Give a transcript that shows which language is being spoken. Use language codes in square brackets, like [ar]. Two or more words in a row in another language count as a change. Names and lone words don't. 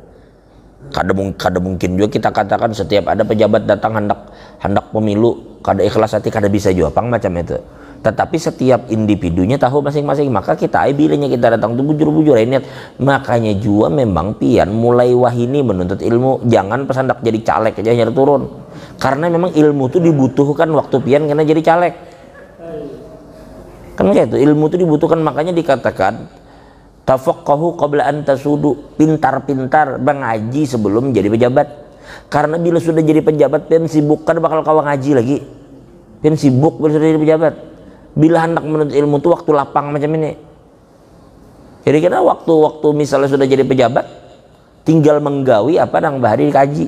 [bjn] Kada mungkin juga kita katakan setiap ada pejabat datang hendak pemilu kada ikhlas hati, kada bisa juga pang macam itu. [id] Tetapi setiap individunya tahu masing-masing, maka kita bilangnya kita datang tuh bujur-bujur niat. [bjn] Makanya juga memang pian mulai wahini menuntut ilmu, jangan pas hendak jadi caleg aja nyari turun. [id] Karena memang ilmu tuh dibutuhkan waktu pian karena jadi caleg. Kan kayak itu, ilmu tuh dibutuhkan, makanya dikatakan [ar] تفقهوا قبل أن تسودوا, [id] pintar-pintar mengaji sebelum jadi pejabat. [bjn] Karena bila sudah jadi pejabat pian sibuk kan bakal kawan ngaji lagi. [id] Pian sibuk bila sudah jadi pejabat. Bila hendak menuntut ilmu tuh waktu lapang macam ini. [bjn] Jadi kita waktu misalnya sudah jadi pejabat tinggal menggawi apa nang bahari dikaji.